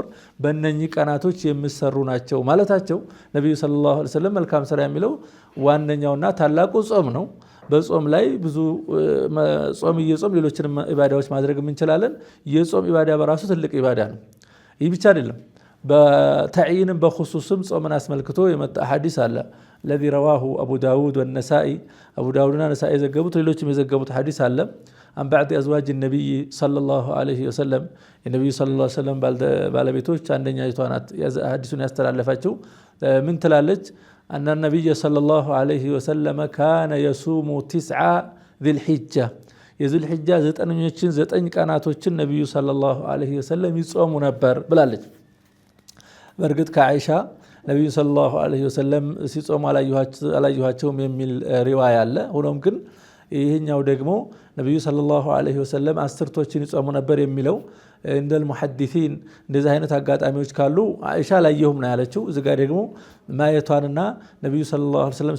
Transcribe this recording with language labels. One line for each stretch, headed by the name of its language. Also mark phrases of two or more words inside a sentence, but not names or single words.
Amharic: በእነኚህ ቀናቶች የሚሰሩ ናቸው ማለታቸው። ነብዩ
Arabic: صلى الله عليه وسلم
Amharic: መልካም ስራ የሚለው ዋነኛውና ታላቁ ጾም ነው። በጾም ላይ ብዙ ጾም እየጾም ሌሎችንም ኢባዳዎች ማድረግ እንችላለን። የጾም ኢባዳ በራሱ ትልቅ ኢባዳ ነው። ይህ ብቻ አይደለም፣ በተዕይንም በኹሱስም ጾምን አስመልክቶ የመጣ ሐዲስ አለ።
Arabic: الذي رواه أبو داود والنسائي
Amharic: أبو داودنا نسائي ዘገቡት፣ ሌሎችም የዘገቡት ሐዲስ አለ።
Arabic: عن بعض أزواج النبي صلى الله عليه وسلم
Amharic: የነብዩ
Arabic: صلى الله عليه وسلم
Amharic: ባለቤቶች አንደኛይቷ ናት ሐዲሱን ያስተላለፈችው። ምን ትላለች?
Arabic: أن النبي صلى الله عليه وسلم كان يصوم 9 ذي الحجة
Amharic: የዙል ሒጃ 9 ቀናቶችን ነብዩ
Arabic: صلى الله عليه وسلم
Amharic: ይጾሙ ነበር ብላለች። በእርግጥ ከአይሻ ነብዩ
Arabic: صلى الله عليه وسلم
Amharic: ሲጾሙ አላየኋቸውም የሚል ሪዋያ አለ። ሆኖም ግን ይሄኛው ደግሞ ነብዩ
Arabic: صلى الله عليه وسلم
Amharic: አስርቶችን ይጾሙ ነበር የሚለው
Arabic: عند المحدثين
Amharic: እንደዚህ አይነት አጋጣሚዎች ካሉ አይሻ አላየሁም ነው ያለችው። እዚህ ጋር ደግሞ ማየቷንና ነብዩ
Arabic: صلى الله عليه وسلم